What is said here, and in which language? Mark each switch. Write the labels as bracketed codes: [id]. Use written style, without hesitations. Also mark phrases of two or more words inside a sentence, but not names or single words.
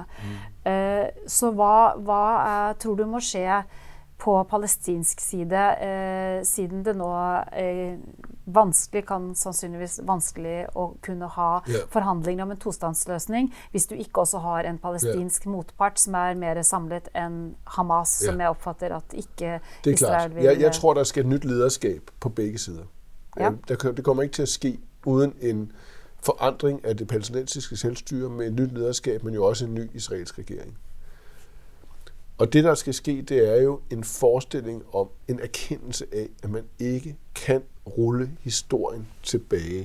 [no] Så hva tror du må skje på palestinsk side, siden det nå sannsynligvis vanskelig å kunne ha forhandlinger om en tostatsløsning, hvis du ikke også har en palestinsk motpart som er mer samlet enn Hamas, som jeg oppfatter at ikke Israel vil... [da] Jeg tror, der skal et nytt lederskab på begge sider. Det kommer ikke til at ske uden en forandring af det palæstinensiske selvstyre med et nyt lederskab, men jo også en ny israelsk regering. Og det, der skal ske, det er jo en forestilling om en erkendelse af, at man ikke kan rulle historien tilbage.